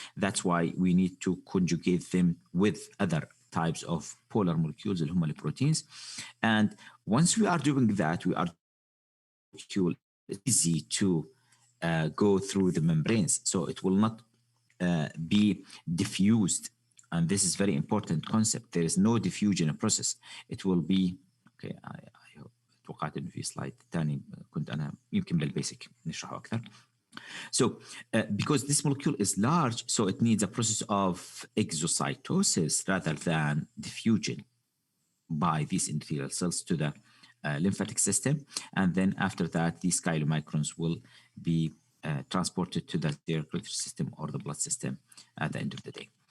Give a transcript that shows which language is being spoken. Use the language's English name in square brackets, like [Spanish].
[English] That's why we need to conjugate them with other types of polar molecules [Arabic] اللي هم البروتينز. [English] And once we are doing that, we are molecule easy to go through the membranes, so it will not be diffused. And this is very important concept. There is no diffusion process. It will be okay. [Arabic] I توقعت انه في سلايد ثاني كنت انا يمكن بالبيسك نشرحه اكثر. [English] So because this molecule is large, so it needs a process of exocytosis rather than diffusion by these endothelial cells to the lymphatic system. And then after that, these chylomicrons will be transported to the circulatory system or the blood system at the end of the day.